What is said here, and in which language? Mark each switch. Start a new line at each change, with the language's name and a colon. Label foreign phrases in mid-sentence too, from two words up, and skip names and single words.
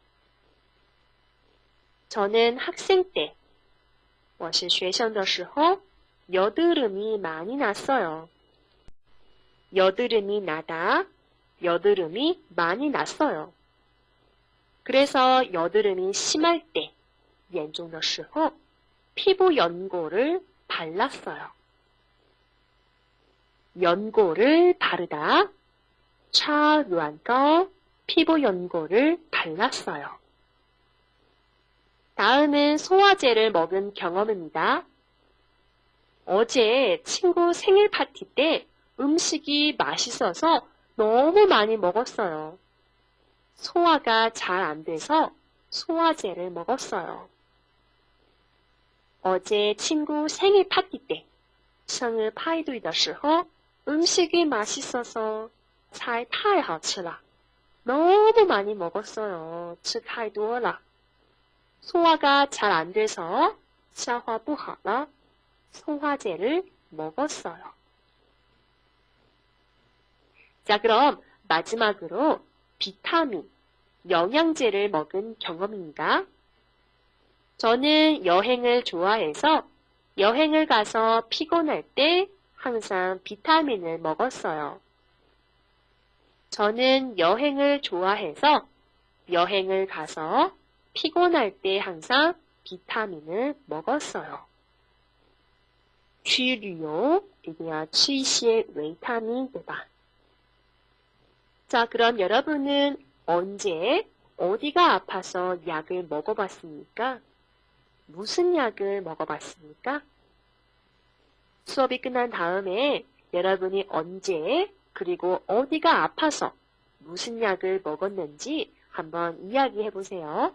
Korean: 저는 학생 때,
Chinese: 我是学生的时候
Korean: 여드름이 많이 났어요. 여드름이 나다, 여드름이 많이 났어요. 그래서 여드름이 심할 때,
Chinese: 严重的时候
Korean: 피부 연고를 발랐어요. 연고를 바르다,
Chinese: 擦软膏,
Korean: 피부 연고를 발랐어요. 다음은 소화제를 먹은 경험입니다. 어제 친구 생일 파티 때 음식이 맛있어서 너무 많이 먹었어요. 소화가 잘 안 돼서 소화제를 먹었어요. 어제 친구 생일 파티 때,
Chinese: 生日派对的时候
Korean: 음식이 맛있어서
Chinese: 菜太好吃了
Korean: 너무 많이 먹었어요.
Chinese: 吃太多了
Korean: 소화가 잘 안 돼서
Chinese: 消化不好了
Korean: 소화제를 먹었어요. 자, 그럼 마지막으로 비타민, 영양제를 먹은 경험입니다. 저는 여행을 좋아해서 여행을 가서 피곤할 때 항상 비타민을 먹었어요. 저는 여행을 좋아해서 여행을 가서 피곤할 때 항상 비타민을 먹었어요.
Chinese: 去旅游一定要吃一些维他命, 对吧?
Korean: 자, 그럼 여러분은 언제 어디가 아파서 약을 먹어봤습니까? 무슨 약을 먹어봤습니까? 수업이 끝난 다음에 여러분이 언제 그리고 어디가 아파서 무슨 약을 먹었는지 한번 이야기해 보세요.